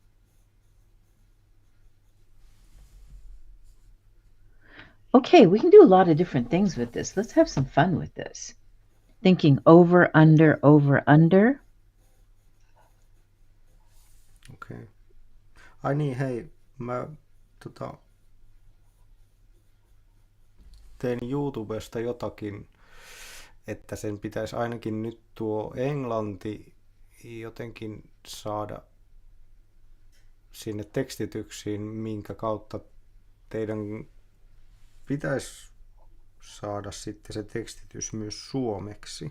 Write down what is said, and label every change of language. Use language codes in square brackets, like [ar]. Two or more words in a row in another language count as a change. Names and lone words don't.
[en] Okay, we can do a lot of different things with this. Let's have some fun with this. Thinking over, under, over, under. [fi] Okei. Ai niin, hei, mä tein YouTubesta jotakin, että sen pitäisi ainakin nyt tuo englanti jotenkin saada sinne tekstityksiin, minkä kautta teidän pitäisi saada sitten se tekstitys myös suomeksi.